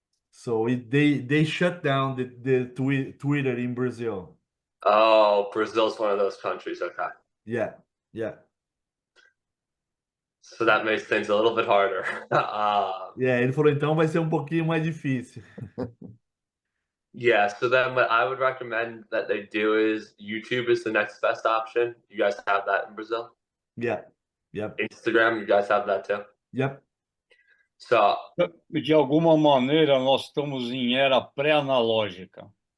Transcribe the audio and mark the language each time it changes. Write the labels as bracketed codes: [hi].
[en] So they shut down the Twitter in Brazil. Oh, Brazil's one of those countries. Okay. Yeah, yeah, So that makes things a little bit harder. yeah. [pt] Ele falou então vai ser um pouquinho mais difícil. [en] Yeah, so then what I would recommend that they do is YouTube is the next best option. You guys have that in Brazil? Yeah, yep, Instagram, you guys have that too? yep. So [pt] De alguma maneira, nós estamos em era pré-analógica.